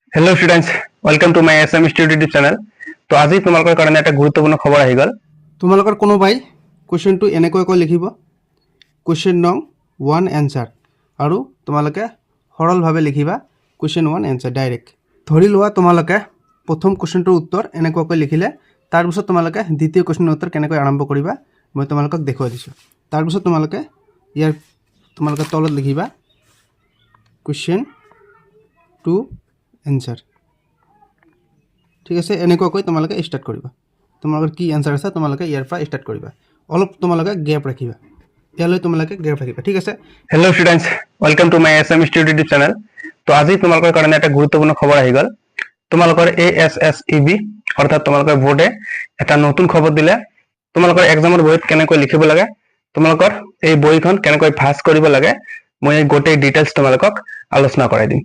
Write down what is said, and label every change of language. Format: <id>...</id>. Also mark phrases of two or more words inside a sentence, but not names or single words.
<en>Hello students, welcome to my SM Study YouTube channel.</en> <hi>तो आज</hi> <as>তোমালোকৰ কাৰণে এটা গুৰুত্বপূৰ্ণ খবৰ আহি গল। তোমালোকৰ কোনোবাই কোৱেশ্চনটো এনেকৈ লিখিব,</as> <en>question no 1 answer,</en> <as>আৰু তোমালোকে সৰলভাৱে লিখিবা</as> <en>question 1 answer direct.</en> <as>ধৰি লোৱা তোমালোকে প্ৰথম কোৱেশ্চনটোৰ উত্তৰ এনেকৈ লিখিলে, তাৰ পিছত তোমালোকে দ্বিতীয় কোৱেশ্চনৰ উত্তৰ কেনেকৈ আৰম্ভ কৰিবা মই তোমালোকক দেখুৱাই দিছোঁ। তাৰ পিছত তোমালোকে ইয়াৰ তলত লিখিবা</as> <en>question 2 answer.</en> <as>ঠিক আছে, এনেকুৱাকৈ তোমালোকে স্টাৰ্ট কৰিবা। তোমালোকৰ কি এনসাৰ আছে তোমালোকে ইয়াৰ পৰা স্টাৰ্ট কৰিবা। অলপ তোমালোকে গ্যাপ ৰাখিবা, ইয়ালৈ তোমালোকে গ্যাপ ৰাখিবা। ঠিক আছে।</as> <en>Hello students, welcome to my SM Study YouTube channel.</en> <as>তো আজি তোমালোকৰ কাৰণে এটা গুৰুত্বপূৰ্ণ খবৰ আহি গল। তোমালোকৰ এএসএসইবি অৰ্থাৎ তোমালোকৰ বোৰ্ডে এটা নতুন খবৰ দিলে। তোমালোকৰ এক্সামৰ বহিত কেনেকৈ লিখিব লাগে, তোমালোকৰ এই বহিখন কেনেকৈ ভাঁজ কৰিব লাগে, মই এই গোটেই ডিটেইলছ তোমালোকক আলোচনা কৰাই দিম।</as>